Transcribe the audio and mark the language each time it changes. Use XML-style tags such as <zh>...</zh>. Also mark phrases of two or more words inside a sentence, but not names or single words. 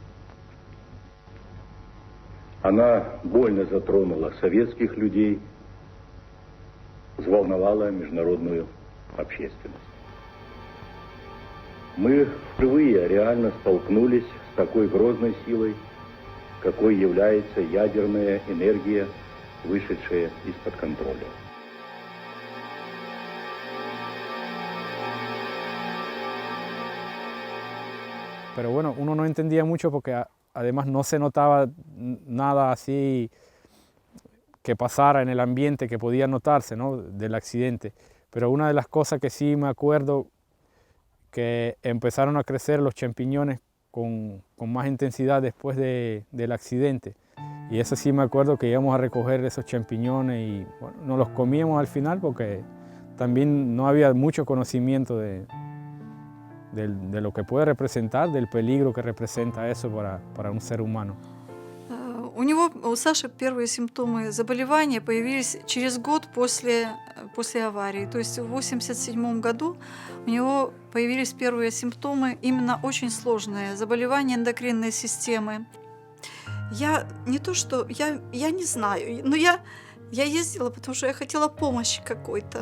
<ru>Она больно затронула советских людей, взволновала международную общественность. Мы впервые реально столкнулись с такой грозной силой, какой является ядерная энергия, вышедшая из-под контроля.</ru> <es>Pero bueno, uno no entendía mucho porque además no se notaba nada así que pasara en el ambiente que podía notarse, ¿no?, del accidente. Pero una de las cosas que sí me acuerdo, que empezaron a crecer los champiñones con más intensidad después del accidente. Y eso sí me acuerdo que íbamos a recoger esos champiñones y bueno, nos los comíamos al final porque también no había mucho conocimiento de lo que puede representar, del peligro que representa eso para un ser humano.</es> <ru>У Саши первые симптомы заболевания появились через год после аварии. То есть в 1987 году у него появились первые симптомы, именно очень сложные, заболевания эндокринной системы. Я не знаю, но я ездила, потому что я хотела помощи какой-то.</ru>